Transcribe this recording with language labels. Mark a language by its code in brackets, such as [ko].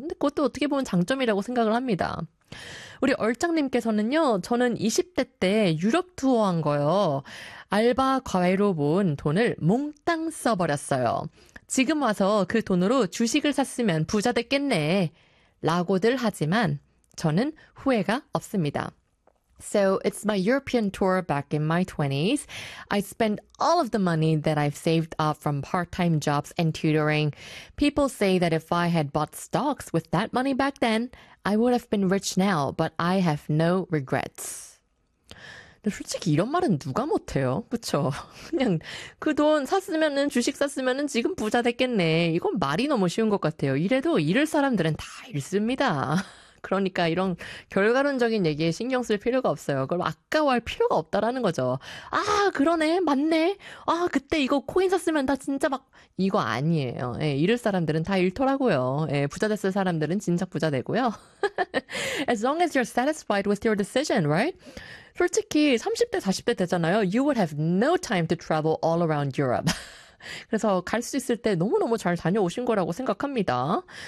[ko] 근데 그것도 어떻게 보면 장점이라고 생각을 합니다. 우리 얼짱님께서는요, 저는 20대 때 유럽 투어한 거요. 알바 과외로 모은 돈을 몽땅 써버렸어요. 지금 와서 그 돈으로 주식을 샀으면 부자 됐겠네. 라고들 하지만 저는 후회가 없습니다. [en] So it's my European tour back in my 20s. I spent all of the money that I've saved up from part-time jobs and tutoring. People say that if I had bought stocks with that money back then, I would have been rich now, but I have no regrets. [ko] 솔직히 이런 말은 누가 못해요? 그쵸? 그냥 그돈 샀으면은, 주식 샀으면은 지금 부자 됐겠네. 이건 말이 너무 쉬운 것 같아요. 이래도 잃을 사람들은 다 잃습니다. 그러니까 이런 결과론적인 얘기에 신경 쓸 필요가 없어요. 그걸 아까워할 필요가 없다라는 거죠. 아, 그러네. 맞네. 아, 그때 이거 코인 샀으면 나 진짜 막, 이거 아니에요. 예, 잃을 사람들은 다 잃더라고요. 예, 부자 됐을 사람들은 진작 부자 되고요. [en] As long as you're satisfied with your decision, right? [ko] 솔직히 30대, 40대 되잖아요. [en] You would have no time to travel all around Europe. [ko] 그래서 갈수 있을 때 너무너무 잘 다녀오신 거라고 생각합니다.